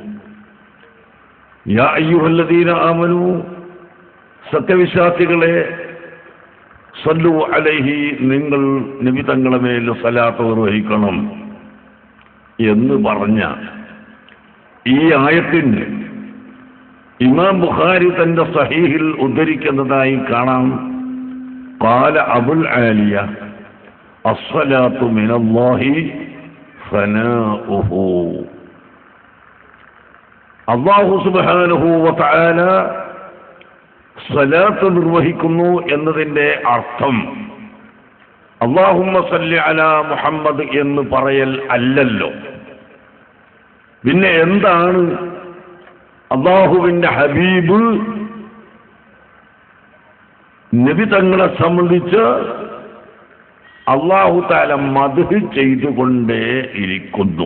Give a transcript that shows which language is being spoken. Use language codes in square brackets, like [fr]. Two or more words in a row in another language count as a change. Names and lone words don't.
[ar] يا أيها الذين آمنوا, [ml] സത്യവിശ്വാസികളെ, [ar] صلوا عليه, [ml] നിങ്ങൾ നബി തങ്ങളുടെ മേൽ സലാത്ത് നിർവഹിക്കണം എന്ന് പറഞ്ഞ ഈ ആയത്തിന് ഇമാം ബുഖാരി തന്റെ സഹീഹിൽ ഉദ്ധരിക്കുന്നതായി കാണാം. [ar] قال أبو العالية الصلاة من الله ثناؤه. الله سبحانه وتعالى [ml] സലാത്ത് നിർവഹിക്കുന്നു എന്നതിന്റെ അർത്ഥം [ar] اللهم صل على محمد [ml] എന്ന് പറയൽ അല്ലല്ലോ. പിന്നെ എന്താണ് അല്ലാഹുവിന്റെ ഹബീബ് നബി തങ്ങളെ സംബന്ധിച്ച് [ar] الله تعالى [ml] മദ്ഹ് ചെയ്തുകൊണ്ടേ ഇരിക്കുന്നു.